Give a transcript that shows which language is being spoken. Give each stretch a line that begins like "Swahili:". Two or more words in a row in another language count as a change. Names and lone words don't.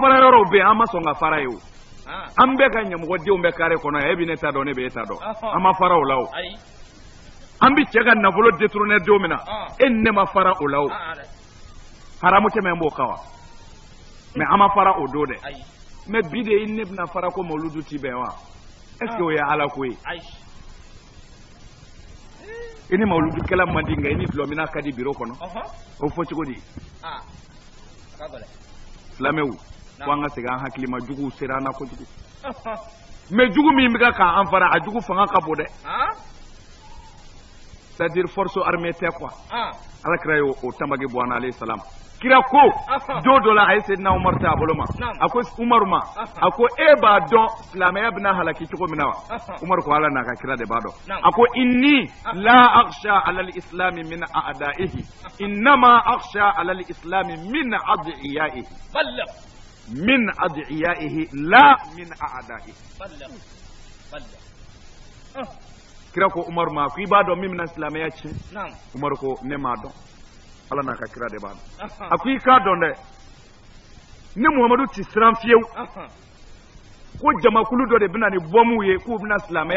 Bambara: fara yɔrɔw bɛ yen an ma sɔn ka fara ye o an bɛɛ ka ɲɛmɔgɔdenw bɛ kare kɔnɔ e bɛ ne ta dɔn ne bɛ e ta dɔn an ma fara o la o an bɛ cɛ ka nafolo détourner don min na e ni ne ma fara o la o haramu tɛmɛ b'o kan wa mais an ma fara o don dɛ mais bi de i ne bɛna fara ko mawludu ti bɛn wa
French: est-ce que
Bambara: o ye ala ko ye i ni mawludukɛla man di nka i ni dulɔmina ka di biro kɔnɔ o fɔ cogo di silamɛw ko an ka segin an hakili ma juguw sera an na kojugu mais jugu min bɛ ka an fara a jugu fanga ka bon dɛ
French: c'est-à-dire force armée
Bambara: tɛ quoi alakira ye o tamagi bɔ an na
Arabic: عليه السلام
Bambara: kira ko don dɔ la a ye Seydina Umaru ta a bolo ma a ko Umaru ma a ko e b'a dɔn silamɛya bɛna halaki cogo min na wa Umaru ko ala n'a ka kira de b'a dɔn a ko
Arabic: إني لا أخشى على الإسلام من أعدائه إنما أخشى على الإسلام من أدعيائه من أدعيائه لا من أعدائه
Bambara: kira ko Umaru ma ko i b'a dɔn min bɛna silamɛya tiɲɛ Umaru ko ne m'a dɔn ala n'a ka kira de b'a dɔn a ko i k'a dɔn dɛ ni Muhamadu ti siran fiyewu ko jamakulu dɔ de bɛna ni bɔmu ye k'u bɛna silamɛya